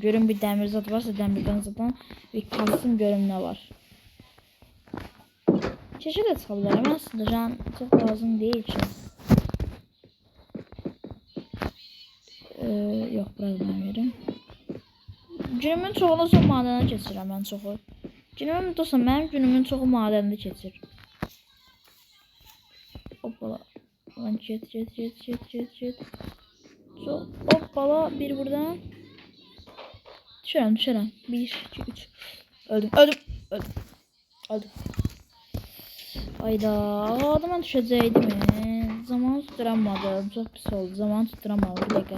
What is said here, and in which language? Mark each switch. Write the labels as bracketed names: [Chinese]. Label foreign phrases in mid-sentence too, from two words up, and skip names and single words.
[Turkish] Görün bir demir zat varsa demirden zaten bir kalsın görün ne var. Çeşit de çıkabilirim aslında. Şu an çok lazım değil ki. Yok bırakmıyorum. Günümün çoğunu son madene [Azerbaijani] keçirəm mən çoxu. Günümün dostum mənim günümün çoxu madəndə keçir. [Turkish] Hoppala. [Azerbaijani] Lan get. Hoppala bir buradan. Düşürəm. 1, 2, 3. Öldüm. Ayda adama düşəcəydim. [Turkish] Zaman tutturamadım. Çok pis oldu. Zaman tutturamadım. Bir dakika.